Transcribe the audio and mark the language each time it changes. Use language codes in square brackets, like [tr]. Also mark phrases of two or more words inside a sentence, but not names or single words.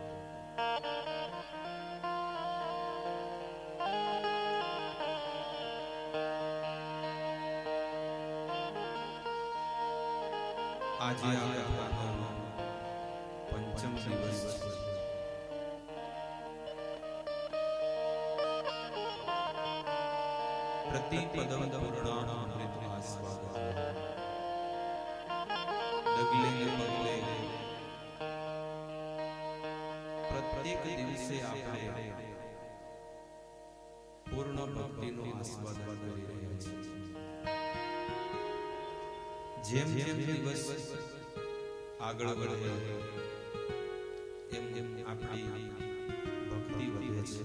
[gu] આજે આ કથાનો પંચમ દિવસ છે। [sa] प्रतिपदम पूर्णामृत आस्वादन। [gu] ડગલે પગલે પ્રત્યેક દિવસે આપણે પૂર્ણ ભક્તિનો આસ્વાદન કરી રહ્યા છીએ. જેમ જેમ દિવસ આગળ વધે એમ એમ આપણી ભક્તિ વધે છે.